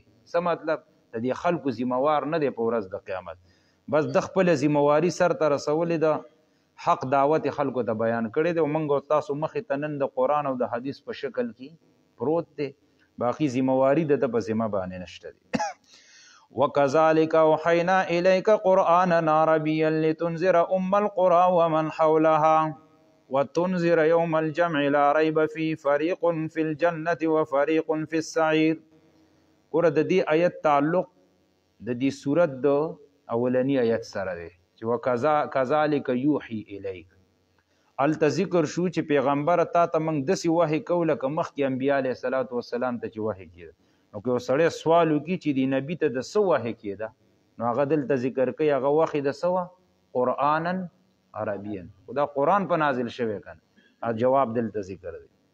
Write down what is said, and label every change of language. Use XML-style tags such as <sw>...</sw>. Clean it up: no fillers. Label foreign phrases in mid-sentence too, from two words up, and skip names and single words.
<ps>څه مطلب؟ د دې خلکو ذموار نه دی په ورځ د قیامت. بس د خپله ذمواري سر ته رسولې ده حق دعوت خلکو ته بیان کړی دی او موږ او تاسو مخې ته نن د قرآن او د حدیث په شکل کې پروت دی. باقي ذمواري د ده په ذمه باندې نشته دی.</ps> <ar>وَكَذَلِكَ أَوْحَيْنَا إِلَيْكَ قُرْآنًا عَرَبِيًّا لِتُنذِرَ أُمَّ الْقُرَى وَمَنْ حَوْلَهَا وَتُنذِرَ يَوْمَ الْجَمْعِ لَا رَيْبَ فِيهِ فَرِيقٌ فِي الْجَنَّةِ وَفَرِيقٌ فِي السَّعِيرِ.</ar> <ps>ګوره د دې آیت تعلق د دې صورت د اولنی آیت سره دی چې</ps> <ar>وَكَذَلِكَ يُوحِي إِلَيْكَ.</ar> <ps>هلته ذکر شو چې پیغمبر تا ته موږ داسې وحی کوو لکه مخکې انبیا</ps> <ar>علیه الصلاۃ والسلام</ar> <ps>ته چې وحی کېده. نو که یو سړی سوال وکړي چې د نبي ته د څه وحی کېده نو هغه دلته ذکر کوي هغه وحی د څه وه؟</ps> <ar>قرآنا عربیا.</ar> <ps>خو دا قرآن په نازل شوی که نه جواب دلته ذکر دی.</ps>